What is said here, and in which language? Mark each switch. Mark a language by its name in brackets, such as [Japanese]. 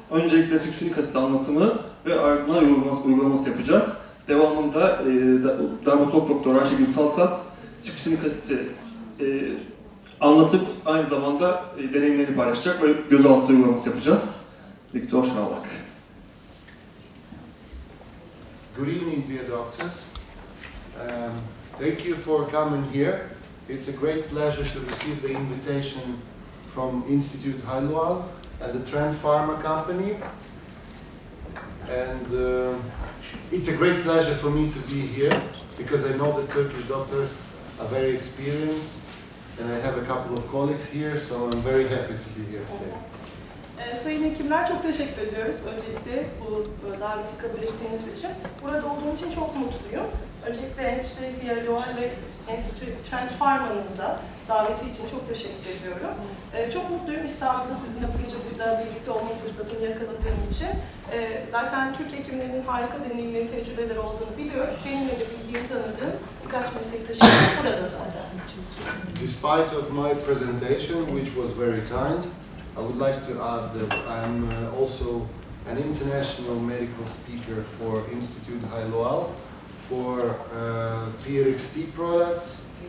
[Turkish] Öncelikle süksinik asit anlatımı ve ardından uygulaması yapacak. Devamında dermatolog doktor Ayşegül Saltat süksinik asiti anlatıp aynı zamanda deneyimlerini paylaşacak ve gözaltı uygulaması yapacağız. Direktör Shavlak. [English] Good evening, dear doctors. Thank you for coming here. It's a great pleasure to receive the invitation from Institute Hyalual and the TrendPharma company. And it's a great pleasure for me to be here because I know the Turkish doctors are very experienced and I have a couple of colleagues here, so I'm very happy to be here today. [Turkish] Sayın hekimler, çok teşekkür ediyoruz öncelikle bu daveti kabul ettiğiniz için. Burada olduğum için çok mutluyum. Öncelikle Enstitü Hyalual ve Enstitü TrendPharma'nın da daveti için çok teşekkür ediyorum. Çok mutluyum İstanbul'da sizinle bu gece burada birlikte olma fırsatını yakaladığım için. Zaten Türk hekimlerinin harika deneyimleri, tecrübeleri olduğunu biliyorum. Benimle de bildiğim, tanıdığım birkaç meslektaşım burada zaten. [English] Despite of my presentation, which was very kind, I would like to add that I'm also an international medical speaker for Institute Hyalual for PRXT products.